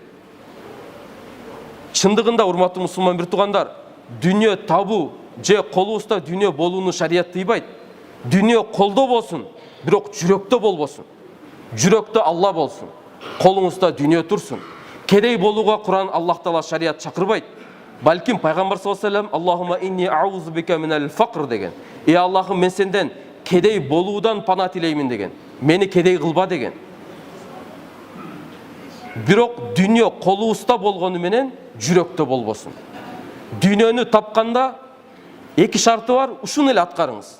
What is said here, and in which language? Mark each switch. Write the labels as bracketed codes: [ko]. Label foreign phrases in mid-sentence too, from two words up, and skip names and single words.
[ky] Чындыгында урматтуу мусулман бир туугандар, дүйнө табуу же колубузда дүйнө болууну шарият тыйбайт. Дүйнө колдо болсун, бирок жүрөктө болбосун. Жүрөктө Алла болсун. Колуңузда дүйнө турсун. Кедей болууга Куран Аллах Таала шарият чакырбайт. Балким пайгамбар [ar] صلى الله عليه وسلم اللهم إني أعوذ بك من الفقر деген. [ky] Аллахым, мен сенден кедей болуудан пана тилеймин деген. Мени кедей кылба деген. Бирок дүйнө колубузда болгону менен жүрөктө болбосун. Дүйнөнү тапканда эки шарты бар, ушуну эле аткарыңыз.